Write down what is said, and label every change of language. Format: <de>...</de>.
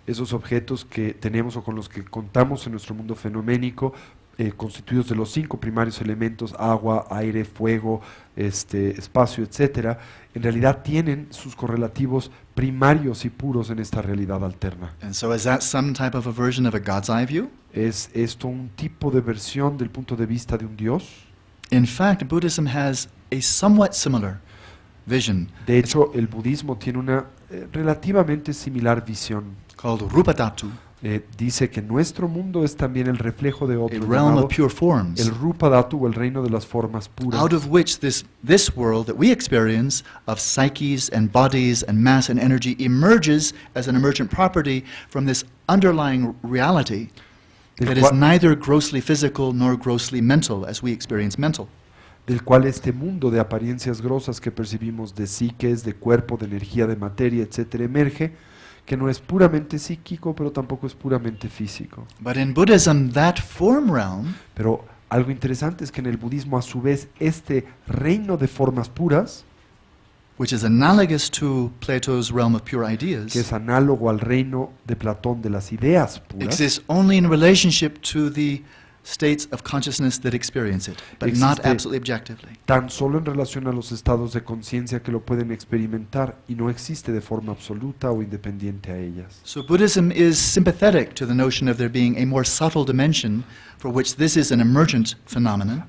<es>Esos objetos que tenemos o con los que contamos en nuestro mundo fenoménico, constituidos de los 5 primarios elementos, agua, aire, fuego, espacio, etcétera, en realidad tienen sus correlativos primarios y puros en esta realidad alterna.</es> <en>And so is that some type of a version of a God's eye view?</en> <es>¿Es esto un tipo de versión del punto de vista de un Dios?</es> <en>In fact, Buddhism has a somewhat similar vision</en> <es>De hecho, el budismo tiene una relativamente similar visión.</es> <en>called Rupa Dhatu,</en> <es>Dice que nuestro mundo es también el reflejo de</es> <en>a</en> <es>otro,</es> <en>realm</en> <es>llamado</es> <en>of pure forms,</en> <es>el Rupa Dhatu o el reino de las formas puras,</es> <en>out of which this world that we experience of psyches and bodies and mass and energy emerges as an emergent property from this underlying reality</en> <es>del</es> <en>that is</en> <es>cual,</es> <en>neither grossly physical nor grossly mental as we experience mental.</en> <es>del cual este mundo de apariencias grosas que percibimos de psiques, de cuerpo, de energía, de materia, etcétera, emerge, que no es puramente psíquico, pero tampoco es puramente físico.</es> <en>But in Buddhism, that form realm</en> <es>Pero algo interesante es que en el budismo, a su vez, este reino de formas puras,</es> <en>which is analogous to Plato's realm of pure</en> <es>que</es> <en>ideas,</en> <es>es análogo al reino de Platón de las ideas puras,</es> <en>exists only in relationship to the states of consciousness that experience it, but not</en> <es>Existe</es> <en>absolutely objectively.</en> <es>tan solo en relación a los estados de conciencia que lo pueden experimentar y no existe de forma absoluta o independiente a ellas.</es> <en>So Buddhism is sympathetic to the notion of there being a more subtle dimension for which this is an emergent phenomenon,</en>